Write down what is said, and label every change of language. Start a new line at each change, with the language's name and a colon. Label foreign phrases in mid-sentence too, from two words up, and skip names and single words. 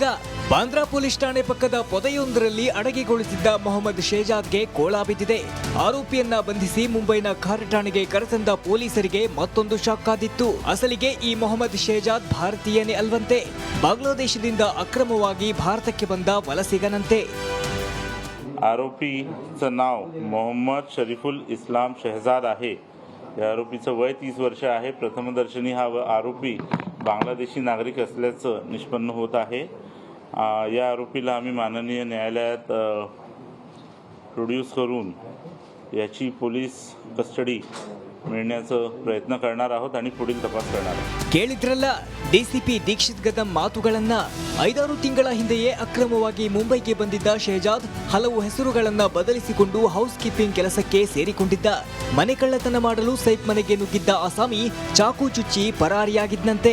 Kannada: ಬಾಂದ್ರಾ ಪೊಲೀಸ್ ಠಾಣೆ ಪಕ್ಕದ ಪೊದೆಯೊಂದರಲ್ಲಿ ಅಡಗಿಗೊಳಿಸಿದ್ದ ಮೊಹಮ್ಮದ್ ಶೇಜಾದ್ಗೆ ಕೋಳ ಬಿದ್ದಿದೆ. ಆರೋಪಿಯನ್ನ ಬಂಧಿಸಿ ಮುಂಬೈನ ಖಾರ್ ಠಾಣೆಗೆ ಕರೆತಂದ ಪೊಲೀಸರಿಗೆ ಮತ್ತೊಂದು ಶಾಕ್ ಆದಿತ್ತು. ಅಸಲಿಗೆ ಈ ಮೊಹಮ್ಮದ್ ಶೇಜಾದ್ ಭಾರತೀಯನೇ ಅಲ್ವಂತೆ. ಬಾಂಗ್ಲಾದೇಶದಿಂದ ಅಕ್ರಮವಾಗಿ ಭಾರತಕ್ಕೆ ಬಂದ ವಲಸಿಗನಂತೆ.
Marathi: आरोपीचं नाव मोहम्मद शरीफुल इस्लाम शहजाद आहे. या आरोपीचं वय 30 वर्ष आहे. प्रथमदर्शनी हा आरोपी बांगलादेशी नागरिक असल्याचं निष्पन्न होत आहे. या आरोपीला आम्ही माननीय न्यायालयात प्रोड्यूस करून याची पोलीस कस्टडी मिळण्याचा प्रयत्न करणार आहोत आणि पुढील तपास करणार आहोत.
Kannada: ಕೇಳಿದ್ರಲ್ಲ ಡಿಸಿಪಿ ದೀಕ್ಷಿತ್ ಗದಂ ಮಾತುಗಳನ್ನ. 5-6 ತಿಂಗಳ ಹಿಂದೆಯೇ ಅಕ್ರಮವಾಗಿ ಮುಂಬೈಗೆ ಬಂದಿದ್ದ ಶಹಜಾದ್ ಹಲವು ಹೆಸರುಗಳನ್ನ ಬದಲಿಸಿಕೊಂಡು
English: house keeping
Kannada: ಕೆಲಸಕ್ಕೆ ಸೇರಿಕೊಂಡಿದ್ದ. ಮನೆ ಕಳ್ಳತನ ಮಾಡಲು ಸೈಫ್ ಮನೆಗೆ ನುಗ್ಗಿದ್ದ ಆಸಾಮಿ ಚಾಕು ಚುಚ್ಚಿ ಪರಾರಿಯಾಗಿದ್ದಂತೆ.